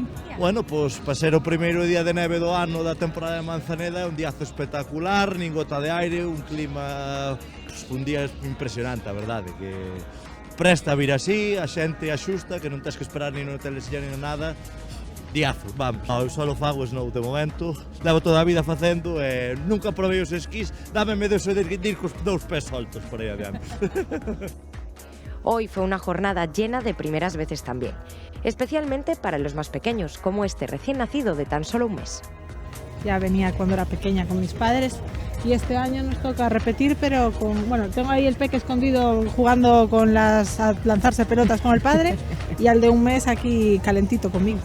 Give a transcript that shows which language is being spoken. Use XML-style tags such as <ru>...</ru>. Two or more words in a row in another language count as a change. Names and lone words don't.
<gl>Bueno, pois para ser o primeiro día de neve do ano da temporada de Manzaneda, un diazo espectacular, nin gota de aire, un clima, un día impresionante, a verdade, que presta a vir así, a xente axusta, que non tens que esperar nin no telesilla nin nada. Diazo, vamos. Eu só fago snow de momento, levo toda a vida facendo e nunca provei os esquís, dame medo de ir cos 2 pés soltos por aí adiante.</gl> <es>Hoy fue una jornada llena de primeras veces también, especialmente para los más pequeños, como este recién nacido de tan solo un mes. Ya venía cuando era pequeña con mis padres y este año nos toca repetir, pero tengo ahí el peque escondido jugando a lanzarse pelotas con el padre y al de un mes aquí calentito conmigo.</es>